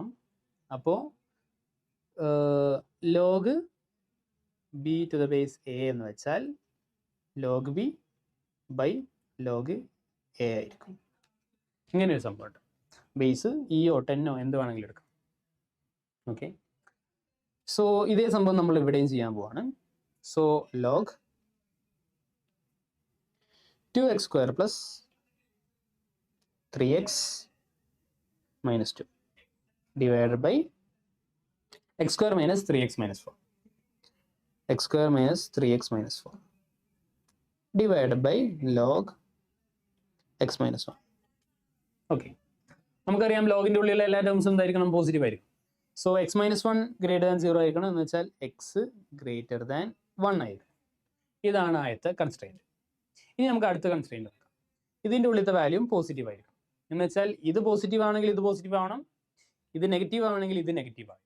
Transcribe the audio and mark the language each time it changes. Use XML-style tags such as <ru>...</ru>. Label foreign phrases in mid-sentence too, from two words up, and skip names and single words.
<ml>അപ്പോൾ</ml> <en>log b to the base a</en> <ml>എന്ന് വെച്ചാൽ</ml> <en>log b by log a</en> <ml>ആയിരിക്കും. ഇങ്ങനെ ഒരു സംഭവമുണ്ട്. ബേസ് ഇയോ 10ഓ എന്ത് വേണമെങ്കിലും എടുക്കാം. ഓക്കെ, സോ ഇതേ സംഭവം നമ്മൾ ഇവിടെയും ചെയ്യാൻ പോവാണ്.</ml> <en>so log 2x square plus 3x minus 2 divided by x square minus 3x minus 4, x square minus 3x minus 4 divided by log x minus 1. ഓക്കെ, നമുക്കറിയാം ലോഗിൻ്റെ ഉള്ളിലുള്ള എല്ലാ ടേംസും എന്തായിരിക്കണം? പോസിറ്റീവ് ആയിരിക്കും. സോ x minus 1 greater than 0 ആയിരിക്കണം, എന്ന് വെച്ചാൽ x greater than 1 ആയിരിക്കും. ഇതാണ് ആദ്യത്തെ കൺസ്ട്രെയിൻറ്റ്. ഇനി നമുക്ക് അടുത്ത കൺസ്ട്രെയിൻറ്റ് നോക്കാം. ഇതിൻ്റെ ഉള്ളിലത്തെ വാല്യൂം പോസിറ്റീവ് ആയിരിക്കും, എന്ന് വെച്ചാൽ ഇത് പോസിറ്റീവ് ആണെങ്കിൽ ഇത് പോസിറ്റീവ് ആവണം, ഇത് നെഗറ്റീവ് ആണെങ്കിൽ ഇത് നെഗറ്റീവ് ആവണം.</en>